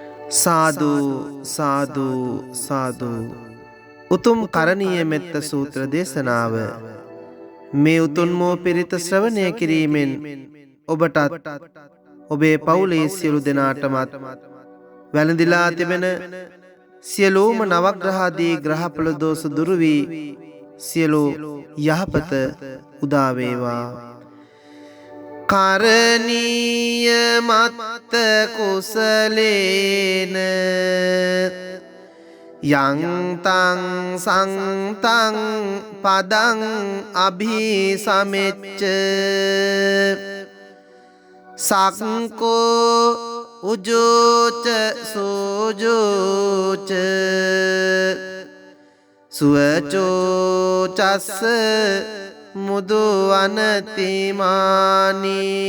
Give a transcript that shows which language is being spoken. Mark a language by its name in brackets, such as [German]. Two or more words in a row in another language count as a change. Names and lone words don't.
[Pali] साधु साधु साधु [Sinhala] උතුම් කරණීය මෙත්ත සූත්‍ර දේශනාව මේ උතුම්මෝ පිරිත ශ්‍රවණය කිරීමෙන් ඔබටත් ඔබේ පවුලේ සියලු දෙනාටමත් වැළඳිලා තිබෙන සියලුම නවග්‍රහාදී ග්‍රහඵල දෝෂ දුරු වී සියලු යහපත උදා වේවා. [Pali] කරණීය මත්ත කුසලේන යං තං සංතං පදං අභිසමෙච්ච සක්කෝ උජෝච සෝජෝච සුවචෝ චස්ස මුදු අනතිමානි